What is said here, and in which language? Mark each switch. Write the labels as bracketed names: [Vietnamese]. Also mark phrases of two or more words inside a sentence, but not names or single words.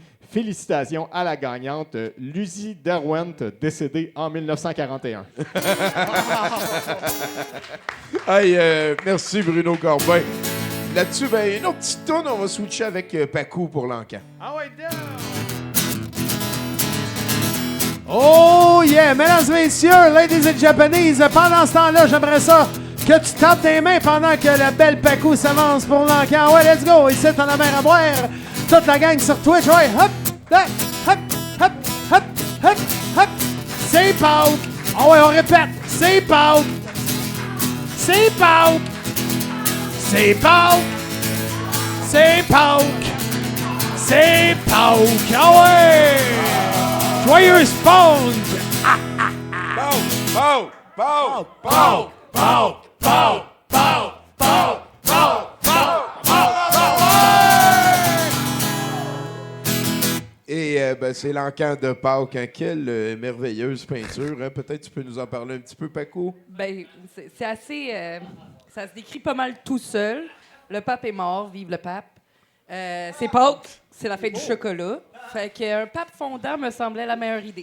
[French] Félicitations à la gagnante, Lucie Derwent, décédée en 1941. Hey, merci Bruno Corbin. Là-dessus, une autre petite tourne, on va switcher avec Pacou pour l'encan. Ah ouais, [English] oh yeah! [French] Mesdames et messieurs, [English] ladies and Japanese, [French] pendant ce temps-là, j'aimerais ça que tu tapes tes mains pendant que la belle Pacou s'avance pour l'encan. Ouais, [English] let's go! [French] Ici, t'en as mer à boire. Toute la gang sur Twitch, ouais! Hop! Là! Hop! Hop! Hop! Hop! Hop! C'est Pauk! Oh ouais, on répète! C'est Pauk! C'est Pauk! C'est Pauk! C'est Pauk! C'est Pauk! Ah ouais! Joyeuse Pâques! Pauk! Pauk! Pauk! Pauk! Pauk! Pauk! Pauk! Pauk! Et c'est l'encan de Pâques. Hein. Quelle merveilleuse peinture. Hein. Peut-être tu peux nous en parler un petit peu, Paco? Ben, c'est assez... ça se décrit pas mal tout seul. Le pape est mort, vive le pape. C'est Pâques, c'est la fête du chocolat. Fait qu'un pape fondant me semblait la meilleure idée.